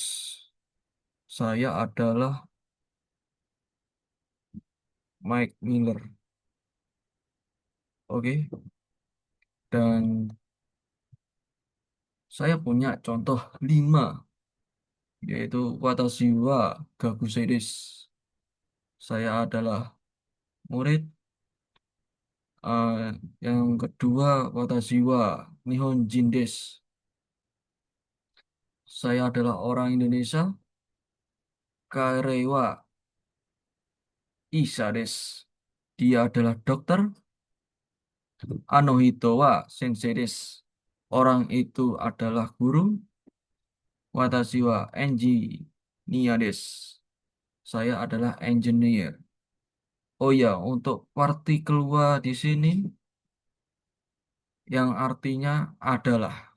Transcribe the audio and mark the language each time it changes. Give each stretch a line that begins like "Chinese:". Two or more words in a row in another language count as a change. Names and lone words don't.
Indonesian: Saya adalah Mike Miller. Oke. Dan saya punya contoh 5, yaitu
Japanese: 私はがぐせいです.
Indonesian: Saya adalah murid. Eh, yang kedua,
Japanese: 私は日本人です.
Indonesian: Saya adalah orang Indonesia.
Japanese: 彼はいさです.
Indonesian: Dia adalah dokter.
Japanese: あの人は先生です.
Indonesian: Orang itu adalah guru.
Japanese: Watashi wa engineer desu.
Indonesian: Saya adalah engineer. Oh ya, untuk partikel wa di sini yang artinya adalah.